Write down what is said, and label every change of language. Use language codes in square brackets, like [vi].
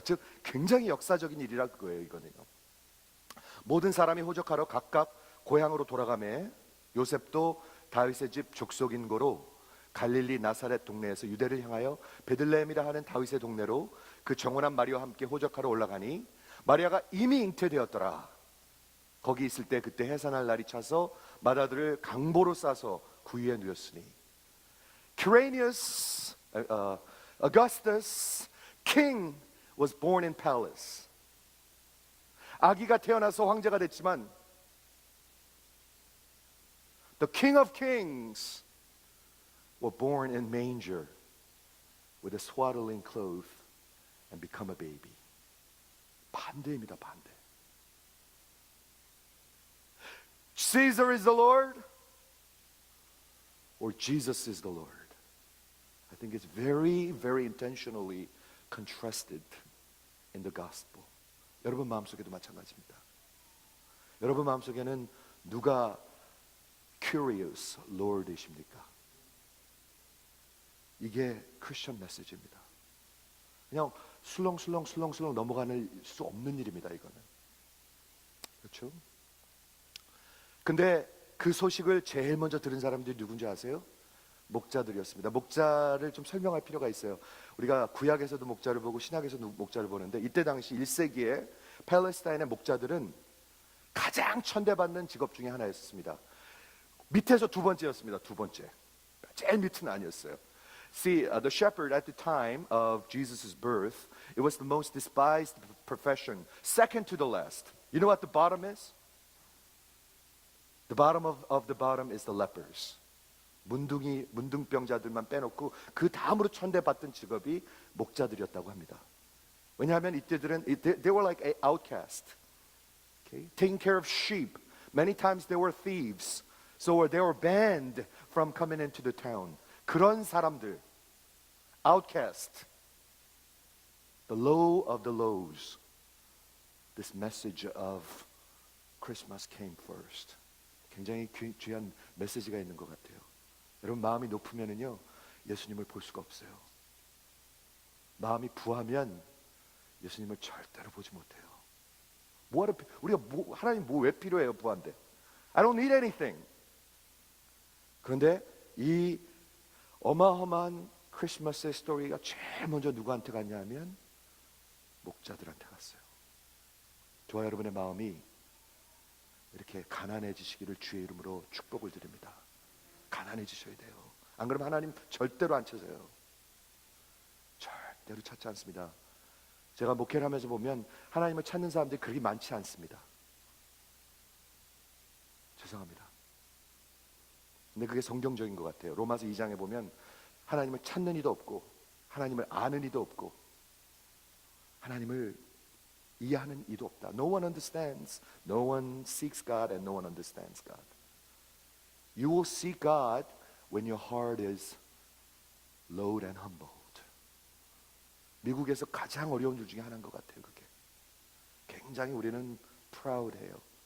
[ko] 즉 굉장히 역사적인 일이라 그거예요. 이거는요. 모든 사람이 호적하러 각각 고향으로 돌아가매 요셉도 다윗의 집 족속인 고로 갈릴리 나사렛 동네에서 유대를 향하여 베들레헴이라 하는 다윗의 동네로 그 정원한 마리아와 함께 호적하러 올라가니 마리아가 이미 잉태되었더라. 거기 있을 때 그때 해산할 날이 차서 맏아들을 강보로 싸서 구유에 누였으니 [en] Quirinius Augustus king was born in palace. [ko] 아기가 태어나서 황제가 됐지만 [en] the king of kings were born in manger with a swaddling cloth and become a baby. [ko] 반대입니다. 반대. [en] Caesar is the Lord or Jesus is the Lord. I think it's very, very intentionally contrasted in the gospel. [ko] 여러분 마음속에도 마찬가지입니다. 여러분 마음속에는 누가 Curious Lord이십니까? 이게 크리스천 메시지입니다. 그냥 술렁술렁 넘어가는 수 없는 일입니다. 이거는. 그렇죠? 근데 그 소식을 제일 먼저 들은 사람들이 누군지 아세요? 목자들이었습니다. 목자를 좀 설명할 필요가 있어요. 우리가 구약에서도 목자를 보고 신약에서도 목자를 보는데 이때 당시 1세기에 팔레스타인의 목자들은 가장 천대받는 직업 중에 하나였습니다. 밑에서 두 번째였습니다. 두 번째. 제일 밑은 아니었어요. [en] See, the shepherd at the time of Jesus' birth, it was the most despised profession, second to the last. You know what the bottom is? The bottom of the bottom is the lepers. [ko] 문둥병자들만 빼놓고 그 다음으로 천대받던 직업이 목자들이었다고 합니다. 왜냐하면 이때들은 [en] they were like an outcast, okay? Taking care of sheep. Many times they were thieves, so they were banned from coming into the town. [ko] 그런 사람들, [en] outcast, the low of the lows. This message of Christmas came first. [ko] 굉장히 귀한 메시지가 있는 것 같아요. 여러분 마음이 높으면은요 예수님을 볼 수가 없어요. 마음이 부하면 예수님을 절대로 보지 못해요. 우리가 하나님 왜 필요해요? 부한데 [en] I don't need anything. [ko] 그런데 이 어마어마한 크리스마스의 스토리가 제일 먼저 누구한테 갔냐면 목자들한테 갔어요. 저와 여러분의 마음이 이렇게 가난해지시기를 주의 이름으로 축복을 드립니다. 가난해지셔야 돼요. 안 그러면 하나님 절대로 안 찾아요. 절대로 찾지 않습니다. 제가 목회를 하면서 보면 하나님을 찾는 사람들이 그렇게 많지 않습니다. 죄송합니다. 근데 그게 성경적인 것 같아요. 로마서 2장에 보면 하나님을 찾는 이도 없고 하나님을 아는 이도 없고 하나님을 이해하는 이도 없다. [en] No one understands. No one seeks God and no one understands God. You will see God when your heart is low and humbled. [ko] 미국에서 가장 어려운 일 중에 하나인 것 같아요. 그게 굉장히 우리는 proud해요.